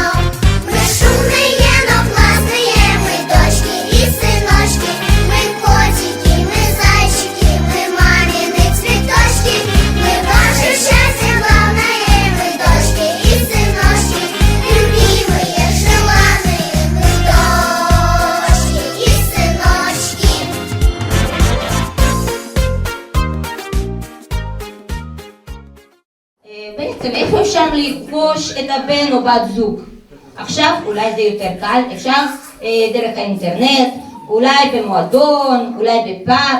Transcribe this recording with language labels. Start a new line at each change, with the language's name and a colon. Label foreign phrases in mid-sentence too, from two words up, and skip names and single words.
Russian: Мы шумные, но классные, мы дочки и сыночки, мы котики, мы зайчики, мы мамины цветочки, мы ваше счастье главное, мы дочки и сыночки, любимые, желанные, мы дочки и сыночки.
Hebrew: בעצם איפה אפשר לפגוש את הבן או בת זוג? עכשיו אולי זה יותר קל, אפשר דרך האינטרנט, אולי במועדון, אולי בפאב.